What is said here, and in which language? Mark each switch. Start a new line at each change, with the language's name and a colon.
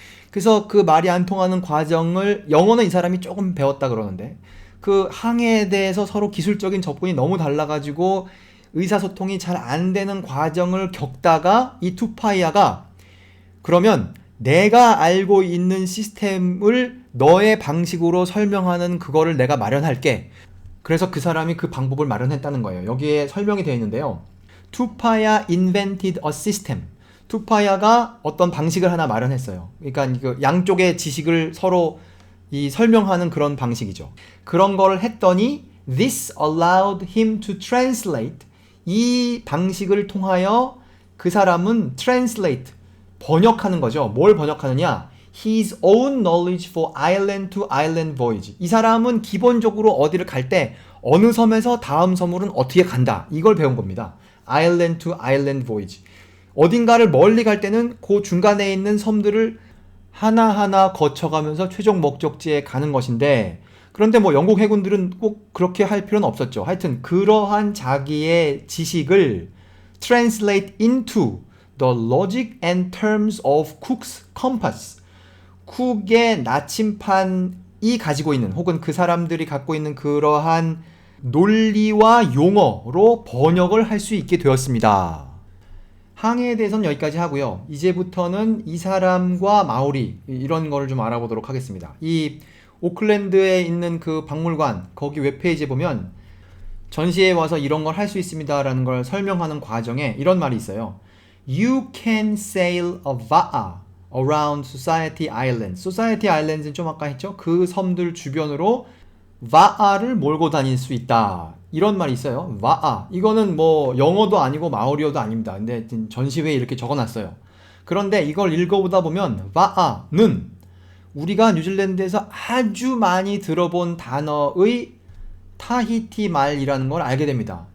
Korean: 그래서 그 말이 안 통하는 과정을 영어는 이 사람이 조금 배웠다 그러는데 그 항해에 대해서 서로 기술적인 접근이 너무 달라가지고 의사소통이 잘 안 되는 과정을 겪다가 이 투파이아가 그러면 내가 알고 있는 시스템을 너의 방식으로 설명하는 그거를 내가 마련할게. 그래서 그 사람이 그 방법을 마련했다는 거예요. 여기에 설명이 되어 있는데요.
English: 투파이아 invented a system.
Korean: 투파이아가 어떤 방식을 하나 마련했어요. 그러니까 그 양쪽의 지식을 서로 이 설명하는 그런 방식이죠. 그런 걸 했더니
English: this allowed him to translate.
Korean: 이 방식을 통하여 그 사람은 translate, 번역하는 거죠. 뭘 번역하느냐?
English: His own knowledge for island to island voyage.
Korean: 이 사람은 기본적으로 어디를 갈 때 어느 섬에서 다음 섬으로는 어떻게 간다. 이걸 배운 겁니다.
English: island to island voyage.
Korean: 어딘가를 멀리 갈 때는 그 중간에 있는 섬들을 하나하나 거쳐가면서 최종 목적지에 가는 것인데, 그런데 뭐 영국 해군들은 꼭 그렇게 할 필요는 없었죠. 하여튼 그러한 자기의 지식을
English: translate into the logic and terms of Cook's compass.
Korean: 쿡의 나침판이 가지고 있는, 혹은 그 사람들이 갖고 있는 그러한 논리와 용어로 번역을 할 수 있게 되었습니다. 항해에 대해서는 여기까지 하고요. 이제부터는 이 사람과 마오리, 이런 거를 좀 알아보도록 하겠습니다. 이 오클랜드에 있는 그 박물관, 거기 웹페이지에 보면 전시에 와서 이런 걸 할 수 있습니다 라는 걸 설명하는 과정에 이런 말이 있어요.
English: You can sail a va'a around Society Islands.
Korean: Society Islands는 좀 아까 했죠? 그 섬들 주변으로 va'를 몰고 다닐 수 있다. 이런 말이 있어요. va'a. 이거는 뭐 영어도 아니고 마오리어도 아닙니다. 근데 전시회에 이렇게 적어놨어요. 그런데 이걸 읽어보다 보면 va'는 우리가 뉴질랜드에서 아주 많이 들어본 단어의 타히티 말이라는 걸 알게 됩니다.